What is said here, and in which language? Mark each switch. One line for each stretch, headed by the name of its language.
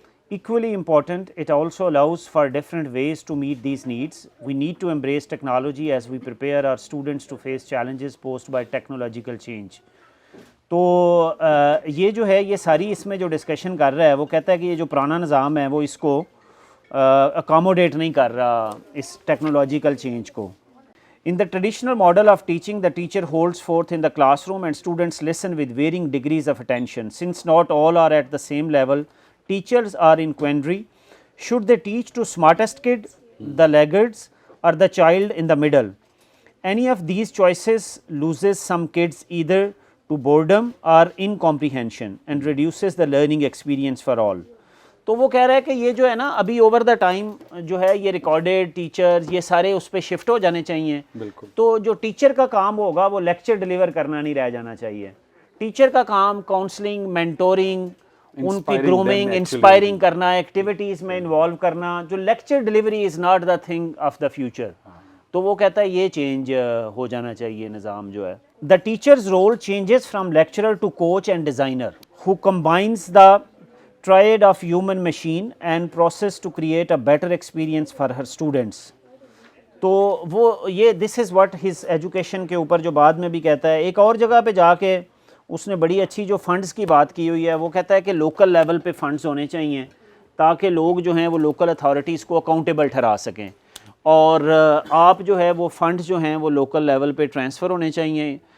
English: Equally important, it also allows for different ways to meet these needs. We need to embrace technology as we prepare our students to face challenges posed by technological change.
Urdu: تو یہ جو ہے یہ ساری اس میں جو discussion کر رہا ہے وہ کہتا ہے کہ یہ جو پرانا نظام ہے وہ اس کو اکاموڈیٹ نہیں کر رہا اس ٹیکنالوجیکل چینج کو.
English: In the traditional model of teaching, the teacher holds forth in the classroom and students listen with varying degrees of attention. Since not all are at the same level, teachers are in quandary. Should they teach to smartest kid, the laggards, or the child in the middle? Any of these choices loses some kids either to boredom or incomprehension and reduces the learning experience for all.
Urdu: تو وہ کہہ رہا ہے کہ یہ جو ہے نا ابھی اوور دا ٹائم جو ہے یہ ریکارڈیڈ ٹیچرز یہ سارے اس پہ شفٹ ہو جانے چاہیے. تو جو ٹیچر کا کام ہوگا وہ لیکچر ڈیلیور کرنا نہیں رہ جانا چاہیے. ٹیچر کا کام کاؤنسلنگ, مینٹورنگ, ان کی گرومنگ, انسپائرنگ کرنا, ایکٹیویٹیز میں انوالو کرنا.
English: جو lecture delivery is not the thing of the future.
Urdu: تو وہ کہتا ہے یہ چینج ہو جانا چاہیے نظام جو ہے.
English: The teachers role changes from lecturer to coach and designer who combines the triad of human machine and process to create a better experience for her students.
Urdu: تو وہ یہ
English: this is what his education
Urdu: کے اوپر جو بعد میں بھی کہتا ہے. ایک اور جگہ پہ جا کے اس نے بڑی اچھی جو فنڈز کی بات کی ہوئی ہے. وہ کہتا ہے کہ لوکل لیول پہ فنڈز ہونے چاہیے تاکہ لوگ جو ہیں وہ لوکل اتھارٹیز کو اکاؤنٹیبل ٹھہرا سکیں, اور آپ جو ہے وہ فنڈز جو ہیں وہ لوکل لیول پہ ٹرانسفر ہونے چاہیے.